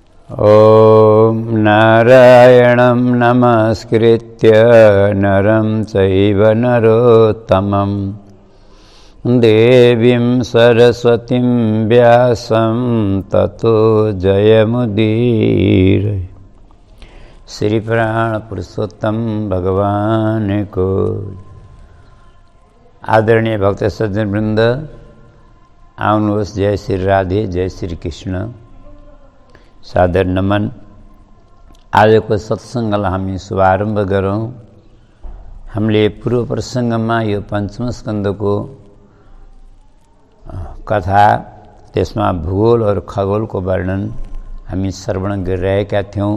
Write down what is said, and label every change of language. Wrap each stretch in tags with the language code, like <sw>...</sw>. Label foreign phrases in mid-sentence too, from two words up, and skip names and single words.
<sa>ॐ नारायणं नमस्कृत्य नरं चैव नरोत्तमं देवीं सरस्वतीं व्यासं ततो जयमुदीरये।</sa> <ne>श्री प्राण पुरुषोत्तम भगवान को। आदरणीय भक्त सज्जन वृंद, आउनुहोस्। जय श्री राधे, जय श्री कृष्ण। सादर नमन। आजको सत्सङ्गलाई हामी शुभारम्भ गरौँ। हामीले पूर्व प्रसङ्गमा यो पञ्चम स्कन्धको कथा, त्यसमा भूगोल और खगोलको वर्णन हामी श्रवण गरिरहेका थियौँ।</ne>